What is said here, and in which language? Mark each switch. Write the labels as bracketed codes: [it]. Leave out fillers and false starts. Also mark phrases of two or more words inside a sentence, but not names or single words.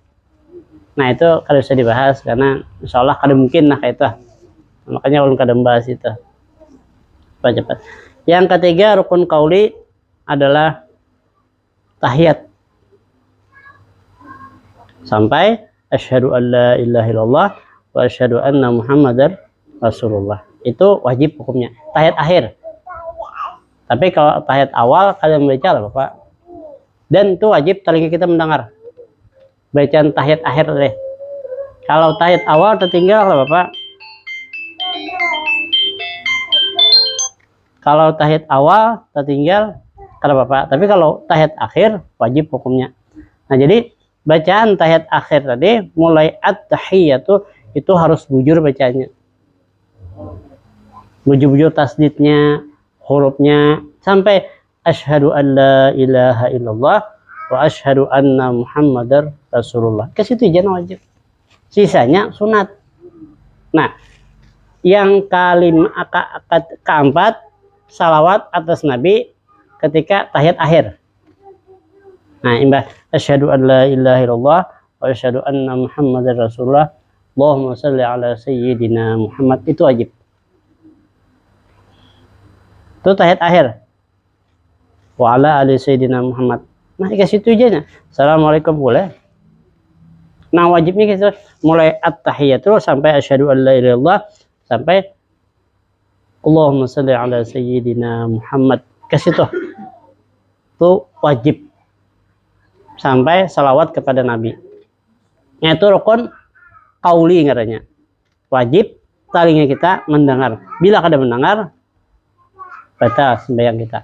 [bjn] Nah, itu kada bisa dibahas karena [ar] إن شاء الله [bjn] kada mungkin kayak itu. Makanya ulun kada membahas itu. Cepat. Yang ketiga rukun qauli adalah tahiyat. [ar] Sampai أشهد أن لا إله إلا الله وأشهد أن محمدا رسول الله. [bjn] Itu wajib hukumnya. Tahiyat akhir. Tapi kalau tahiyat awal kalian membaca lah Bapak. Dan itu wajib telinga kita mendengar. Bacaan tahiyat akhir deh. Kalau tahiyat awal tertinggal lah Bapak. Kalau tahiyat awal tertinggal kada Bapak. Tapi kalau tahiyat akhir wajib hukumnya. Nah, jadi bacaan tahiyat akhir tadi mulai at-tahiyatu itu harus bujur bacanya. Bujur-bujur tasdidnya, hurufnya sampai [ar] أشهد أن لا إله إلا الله وأشهد أن محمدا رسول الله. [bjn] Ke situ aja wajib. Sisanya sunat. Nah, yang keempat salawat atas Nabi ketika tahiyat akhir. Nah, imbah [ar] أشهد أن لا إله إلا الله وأشهد أن محمدا رسول الله. اللهم صل على سيدنا محمد, [bjn] itu wajib. Itu tahiyat akhir. [ar] وعلى آل سيدنا محمد. [bjn] Nah, ke situ aja. Assalamualaikum boleh. Nah, wajibnya kita mulai [ar] at-tahiyatul sampai أشهد أن لا إله إلا الله sampai اللهم صل على سيدنا محمد. [bjn] Ke situ. Itu wajib. Sampai salawat kepada Nabi. Itu rukun qauli katanya. Wajib telinga kita mendengar. Bila kada mendengar, batal sembahyang kita.